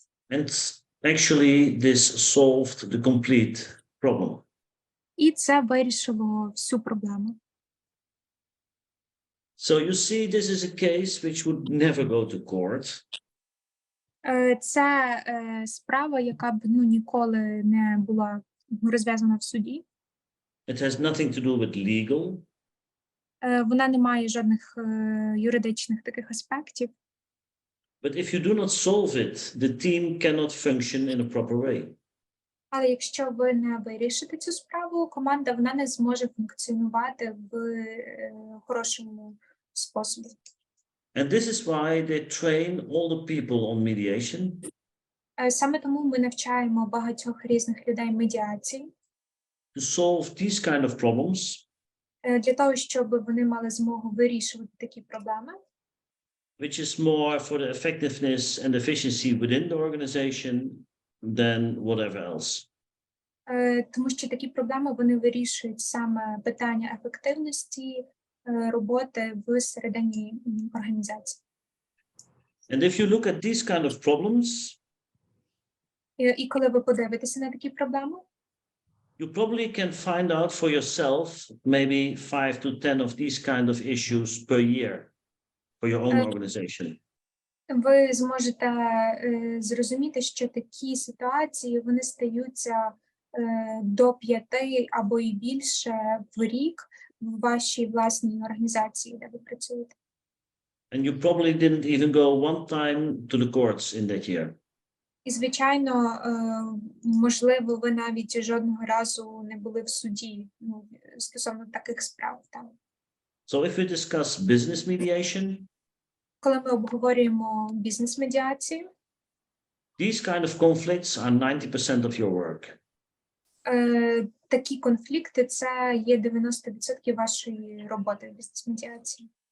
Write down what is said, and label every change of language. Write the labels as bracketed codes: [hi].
[en] And actually this solved the complete problem. [uk] І це вирішило всю проблему. [en] So you see, this is a case which would never go to court. [uk] Це справа, яка б ніколи не була розв'язана в суді. [en] It has nothing to do with legal. [uk] Вона не має жодних юридичних таких аспектів. [en] But if you do not solve it, the team cannot function in a proper way. [uk] Але якщо ви не вирішите цю справу, команда вона не зможе функціонувати в хорошому способі. [en] And this is why they train all the people on mediation. [uk] Саме тому ми навчаємо багатьох різних людей медіації. [en] To solve these kind of problems. [uk] Для того, щоб вони мали змогу вирішувати такі проблеми. [en] Which is more for the effectiveness and efficiency within the organization than whatever else. [uk] Тому що такі проблеми вони вирішують саме питання ефективності роботи всередині організації. [en] And if you look at these kind of problems, [uk] і коли ви подивитеся на такі проблеми, [en] you probably can find out for yourself maybe 5 to 10 of these kind of issues per year for your own organization. [uk] Ви зможете зрозуміти, що такі ситуації вони стаються до 5 або і більше в рік в вашій власній організації, де ви працюєте. [en] And you probably didn't even go one time to the courts in that year. [uk] І, звичайно, можливо, ви навіть жодного разу не були в суді стосовно таких справ. Там. [en] So if we discuss business mediation, [uk] коли ми обговорюємо бізнес-медіацію, [en] these kind of conflicts are 90% of your work. [uk] Такі конфлікти – це є 90% вашої роботи в бізнес-медіації.